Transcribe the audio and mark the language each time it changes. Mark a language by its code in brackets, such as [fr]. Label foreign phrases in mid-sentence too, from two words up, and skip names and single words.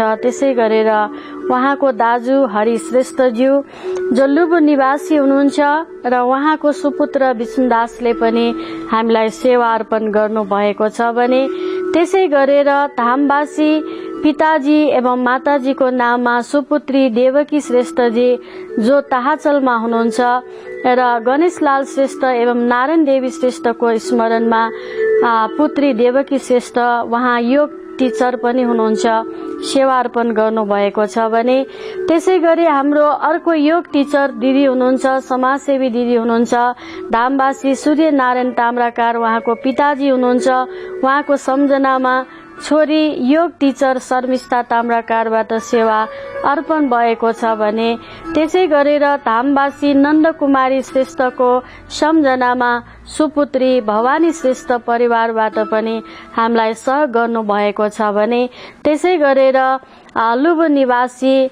[ne] त्यसै गरेर उहाँको दाजु हरि श्रेष्ठज्यू जो लुबु निवासी हुनुहुन्छ र उहाँको सुपुत्र विष्णुदासले पनि हामीलाई सेवा अर्पण गर्नु भएको छ भने, त्यसै गरेर धामवासी पिताजी एवं माताजीको नाममा सुपुत्री देवकी श्रेष्ठजी जो ताहाचलमा हुनुहुन्छ र गणेशलाल श्रेष्ठ एवं नारायण देवी श्रेष्ठको स्मरणमा पुत्री देवकी श्रेष्ठ उहाँ योग टिचर पनि हुनुहुन्छ, सेवा अर्पण गर्नु भएको छ भने, त्यसै गरी हाम्रो अर्को योग टिचर दिदी हुनुहुन्छ, समाजसेवी दिदी हुनुहुन्छ धामवासी सूर्य नारायण ताम्राकार, उहाँको पिताजी हुनुहुन्छ। उहाँको सम्झनामा छोरी योग टिचर शर्मिष्ठा ताम्राकारबाट सेवा अर्पण भएको छ भने, त्यसै गरेर धामवासी नन्दकुमारी श्रेष्ठको सम्झनामा सुपुत्री भवानी श्रेष्ठ परिवारबाट पनि हामीलाई सहयोग गर्नु भएको छ भने, त्यसै गरेर लुबु निवासी